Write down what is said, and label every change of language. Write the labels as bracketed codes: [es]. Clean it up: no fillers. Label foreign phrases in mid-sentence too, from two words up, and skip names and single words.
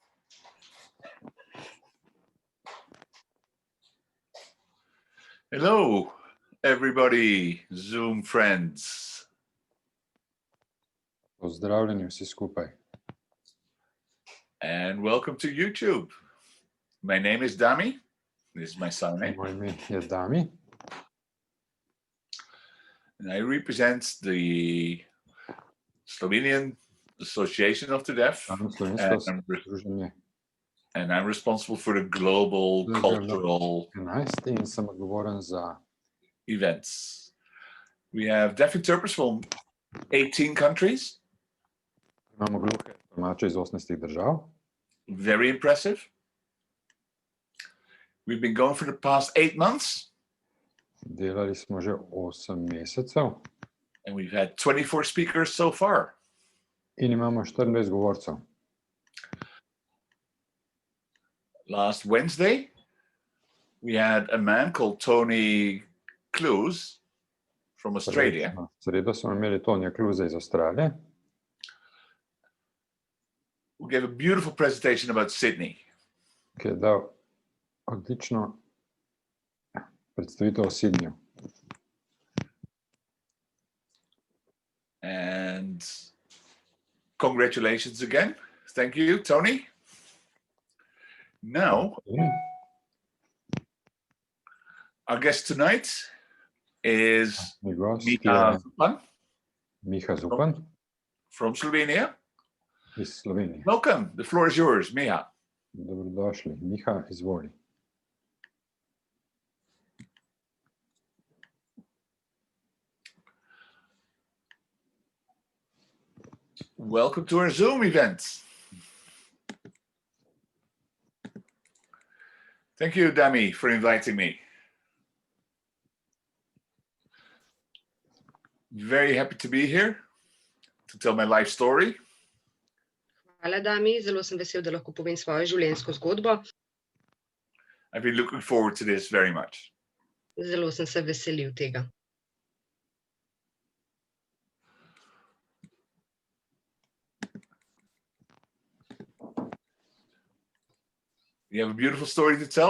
[en] Hello, everybody, Zoom friends. [sl] Pozdravljeni vsi skupaj. [en] And welcome to YouTube. My name is Dami. This is my son name. [sl] Moje ime je Dami. [en] And I represent the Slovenian Association of the Deaf. [sl] Slovensko združenje [en] And I'm responsible for the global cultural [sl] 11 in sem odgovoren za [en] events. We have deaf interpreters from 18 countries. [sl] Imamo gluhe tolmače iz 18 držav. [en] Very impressive. We've been going for the past 8 months. [sl] Delali smo že 8 mesecev. [en] And we've had 24 speakers so far. [sl] In imamo 24 govorcev. [en] Last Wednesday, we had a man called Tony Clues from Australia. [sl] Sredo smo imeli Tonija Kluze iz Avstralije. [en] Who gave a beautiful presentation about Sydney. [sl] Ki je dal odlično predstavitev o Sydneyju. [en] And congratulations again. Thank you, Tony. Now, our guest tonight is Miha Zupan. Miha Zupan from Slovenia. [sl] Iz Slovenije. [en] Welcome. The floor is yours, Miha. [sl] Dobrodošli. Miha, izvoli. [en] Welcome to our Zoom event. Thank you, Dami, for inviting me. Very happy to be here to tell my life story. [sl] Hvala, Dami. Zelo sem vesel, da lahko povem svojo življenjsko zgodbo. [en] I've been looking forward to this very much. [sl] Zelo sem se veselil tega. [en] You have a beautiful story to tell.